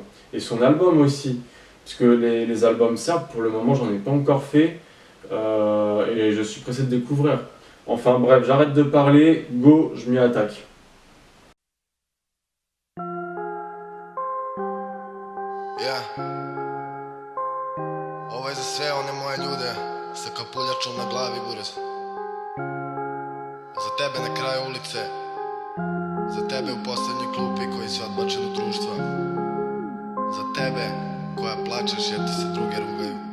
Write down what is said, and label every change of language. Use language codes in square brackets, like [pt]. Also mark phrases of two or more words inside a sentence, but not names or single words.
[fr] Et son album aussi, parce que les albums serbes, pour le moment, j'en ai pas encore fait et je suis pressé de découvrir. Enfin bref, j'arrête de parler, go, je m'y attaque. Yeah. [sr] Ovo je za sve one moje ljude sa puljačom na glavi, buraz. Za tebe na kraju ulice, za tebe u poslednjoj klupi koji si odbačen od društva, za tebe koja plačeš jer ti se druge rugaju.